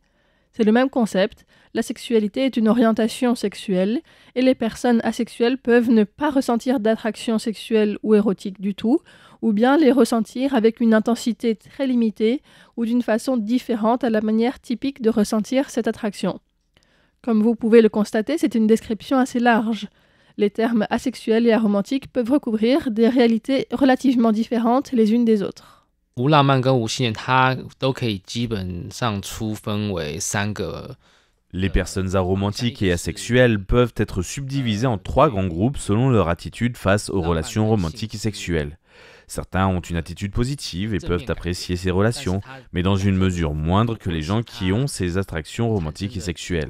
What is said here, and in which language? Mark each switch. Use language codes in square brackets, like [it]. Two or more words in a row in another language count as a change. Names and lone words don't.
[fr] C'est le même concept, la sexualité est une orientation sexuelle et les personnes asexuelles peuvent ne pas ressentir d'attraction sexuelle ou érotique du tout, ou bien les ressentir avec une intensité très limitée ou d'une façon différente à la manière typique de ressentir cette attraction. Comme vous pouvez le constater, c'est une description assez large. Les termes asexuels et aromantiques peuvent recouvrir des réalités relativement différentes les unes des autres. [zh] 无浪漫跟无性恋，它都可以基本上粗分为3个。 [fr] Les personnes aromantiques et asexuelles peuvent être subdivisées en 3 grands groupes selon leur attitude face aux relations romantiques et sexuelles. Certains ont une attitude positive et peuvent apprécier ces relations, mais dans une mesure moindre que les gens qui ont ces attractions romantiques et sexuelles.